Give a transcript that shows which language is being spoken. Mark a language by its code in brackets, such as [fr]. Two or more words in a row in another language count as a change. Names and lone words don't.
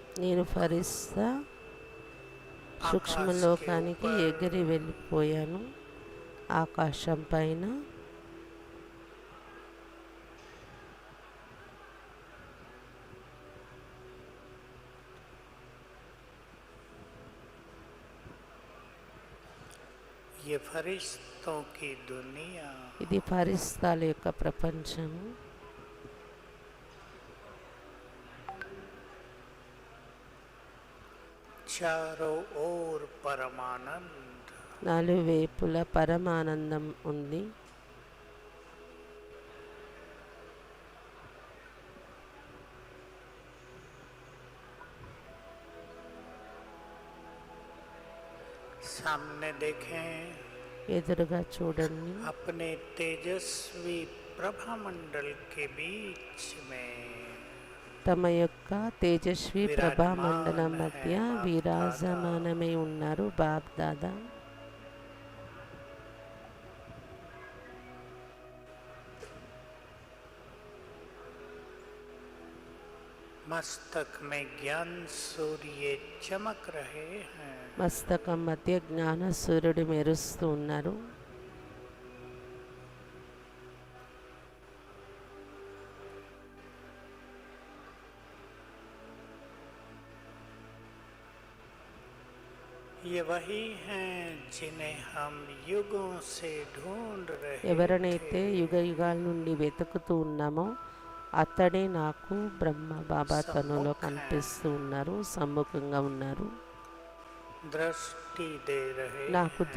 [te] నేను ఫరిస్తా సూక్ష్మలోకానికి ఎగిరి వెళ్ళిపోయాను. ఆకాశం పైన [hi] ये फरिश्तों की दुनिया, [te] ఇది ఫరిస్తాల యొక్క ప్రపంచము. [hi] चारों ओर परमानंद, [te] నలువైపుల పరమానందం ఉంది. [hi] सामने देखें [te] ఎదురుగా చూడండి. [hi] अपने तेजस्वी प्रभा मंडल के बीच में [te] తమ యొక్క తేజస్వి ప్రభా మండలం మధ్య విరాజమానమై ఉన్నారు బాబ్ దాదా. [hi] मस्तक में ज्ञान सूर्य चमक रहे हैं। [te] మస్తకం మధ్య జ్ఞాన సూర్యుడు మెరుస్తూ ఉన్నారు. [hi] ये वही हैं जिन्हें हम युगों से ढूंढ रहे [te] ఎవరినైతే [hi] थे। [te] యుగ యుగాల నుండి వెతుకుతూ ఉన్నామో అతడే నాకు బ్రహ్మ బాబా తనులో కనిపిస్తూ ఉన్నారు, సమ్ముఖంగా ఉన్నారు, [hi] दृष्टि दे रहे [te] నాకు [hi] हैं।